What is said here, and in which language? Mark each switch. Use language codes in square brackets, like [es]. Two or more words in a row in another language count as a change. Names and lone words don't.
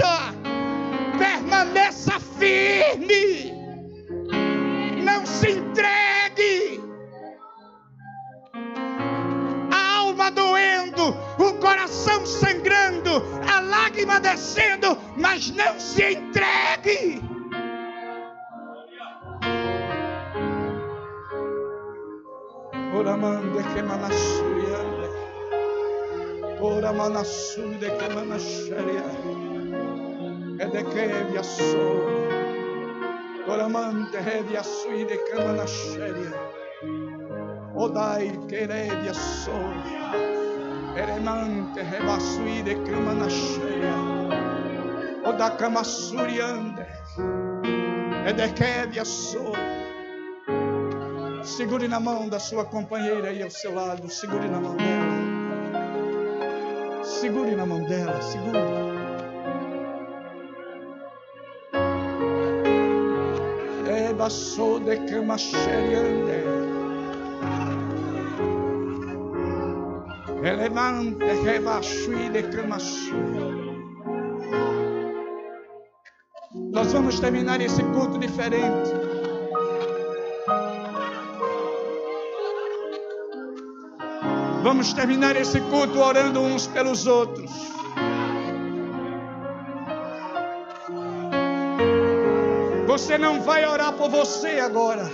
[pt] Permaneça firme. Não se entregue. A alma doendo, o coração sangrando, a lágrima descendo, mas não se entregue. Oramande que manasuriande. Oramanasude que manasharia. Edekevi assor. Oramante revia suide que manasharia. Odai que revia assor. Eremante reva suide que manasharia. Odacamasuriande. Edekevi assor. Segure na mão da sua companheira aí ao seu lado. Segure na mão dela. Segure na mão dela. Segure. Eva sou de cama xeriande. Elevante reva sui de cama sui. Nós vamos terminar esse culto diferente. Vamos terminar esse culto orando uns pelos outros. Você não vai orar por você agora.